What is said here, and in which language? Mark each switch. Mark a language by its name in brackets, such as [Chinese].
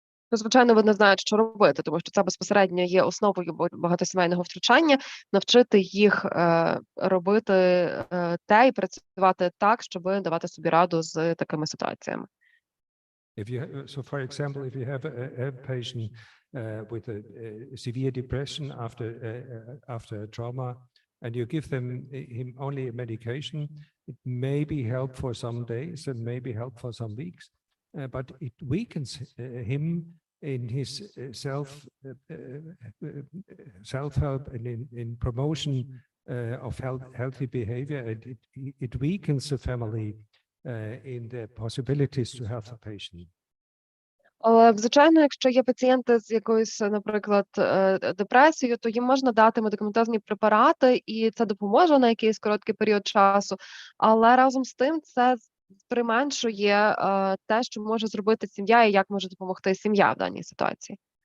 [Ukrainian] То, звичайно, вони знають, що робити, тому що це безпосередньо є основою багатосімейного втручання, навчити їх робити те і працювати так, щоб давати собі раду з такими ситуаціями. [English] So, for example, if you have a patient with a severe depression after a trauma, and you give him only a medication, it may be help for some days and may be help for some weeks, but it weakens him in his self-help and in promotion of healthy behavior, and it weakens the family in the possibilities to help the patient. [Ukrainian] Звичайно, якщо є пацієнти з якоюсь, наприклад, депресією, то їм можна дати медикаментозні препарати, і це допоможе на якийсь короткий період часу, але разом з тим це применшує те, що може зробити сім'я і як може допомогти сім'я в даній ситуації.